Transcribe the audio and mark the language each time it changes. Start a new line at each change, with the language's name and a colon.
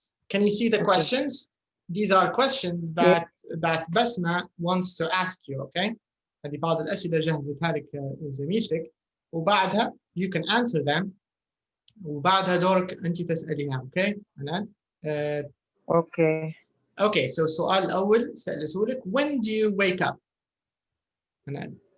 English: Can you see the questions? These are questions that Basma wants to ask you, okay?
Arabic: هذه بعض الأسئلة جهزتها لك زميلتك وبعدها
English: you can answer them
Arabic: وبعدها دورك أنت تسأليها, okay? أنا
English: Okay. Okay, so
Arabic: السؤال الأول سألته لك
English: when do you wake up?
Arabic: أنا